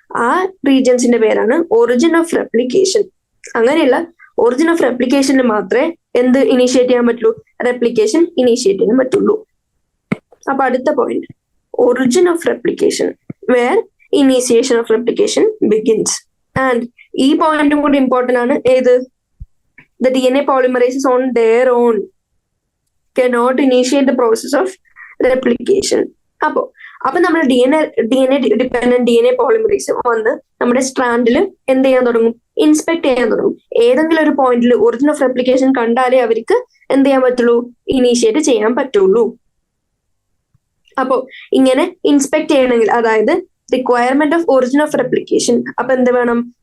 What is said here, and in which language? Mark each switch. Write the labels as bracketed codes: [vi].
[ml] ആ റീജിയൻസിന്റെ പേരാണ് origin of replication. അങ്ങനെയുള്ള ഒറിജിൻ ഓഫ് റെപ്ലിക്കേഷനിൽ മാത്രമേ എന്ത് ഇനീഷ്യേറ്റ് ചെയ്യാൻ പറ്റുള്ളൂ, റെപ്ലിക്കേഷൻ ഇനീഷ്യേറ്റ് ചെയ്യാൻ പറ്റുള്ളൂ. അപ്പൊ അടുത്ത [en] Point, origin of replication where initiation of replication begins. [ml] And ഈ പോയിന്റും കൂടി ഇമ്പോർട്ടന്റ് ആണ്. ഏത്, [en] the DNA polymerases on their own cannot initiate the process of replication. [ml] അപ്പൊ നമ്മൾ DNA ഡിപെൻഡന്റ് DNA പോളിമറേസ് വന്ന് നമ്മുടെ സ്ട്രാൻഡിൽ എന്ത് ചെയ്യാൻ തുടങ്ങും, ഇൻസ്പെക്ട് ചെയ്യാൻ തുടങ്ങും. ഏതെങ്കിലും ഒരു പോയിന്റിൽ ഒറിജിൻ ഓഫ് റെപ്ലിക്കേഷൻ കണ്ടാലേ അവർക്ക് എന്ത് ചെയ്യാൻ പറ്റുള്ളൂ, ഇനീഷ്യേറ്റ് ചെയ്യാൻ പറ്റുള്ളൂ. അപ്പോ ഇങ്ങനെ ഇൻസ്പെക്ട് ചെയ്യണമെങ്കിൽ, അതായത് requirement of origin of replication, അപ്പൊ എന്ത് വേണം,